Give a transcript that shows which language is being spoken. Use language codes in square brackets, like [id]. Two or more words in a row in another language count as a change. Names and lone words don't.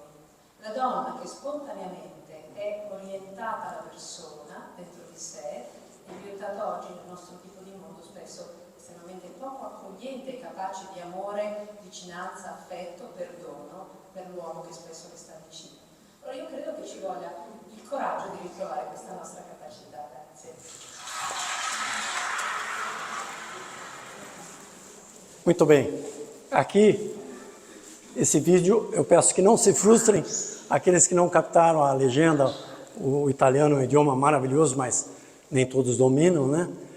[it] La donna che spontaneamente è orientata alla persona dentro di sé il risultato oggi il nostro tipo di mondo spesso estremamente poco accogliente e capace di amore, vicinanza, affetto, perdono per l'uomo che spesso le sta vicino. Allora io credo che ci voglia il coraggio di ritrovare questa nostra capacità. Grazie. [pt] Muito bem. Aqui, esse vídeo, eu peço que não se frustrem aqueles que não captaram a legenda. O italiano é um idioma maravilhoso, mas nem todos dominam, né?